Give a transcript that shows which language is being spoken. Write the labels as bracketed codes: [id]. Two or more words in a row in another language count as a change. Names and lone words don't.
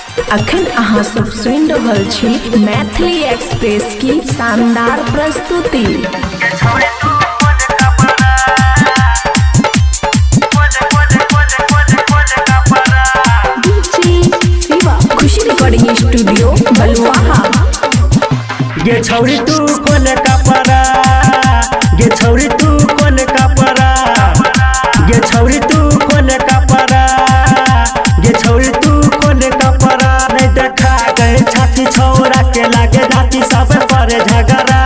[mai] अखन अहाँ सब सुनि रहल छी मैथिली एक्सप्रेस की शानदार प्रस्तुति। खुशी रिकॉर्डिंग स्टूडियो बलुआहा। गे छौरी तू कोन कपड़ा, गे छौरी तू कोन कपड़ा, गे छौरी तू कोन कपड़ा, गे छौरी तू कोन कपड़ा। नहीं देखा गए छाती छौरा के लागे जाती सब पर झगड़ा।